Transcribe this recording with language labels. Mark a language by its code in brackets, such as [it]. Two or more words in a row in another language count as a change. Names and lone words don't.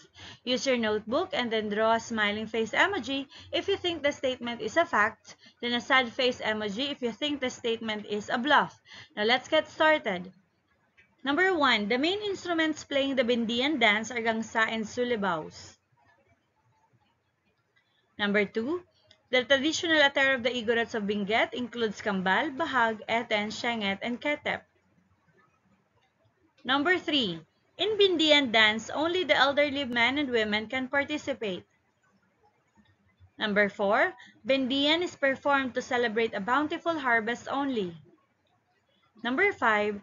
[en] Use your notebook and then draw a smiling face emoji if you think the statement is a fact, then a sad face emoji if you think the statement is a bluff. Now let's get started. Number 1. The main instruments playing the Bindiyan dance are gangsa and sulibaos. Number 2. The traditional attire of the Igorots of Benguet includes kambal, bahag, eten, shenget, and ketep. Number 3. In Bindiyan dance, only the elderly men and women can participate. Number 4. Bindiyan is performed to celebrate a bountiful harvest only. Number 5.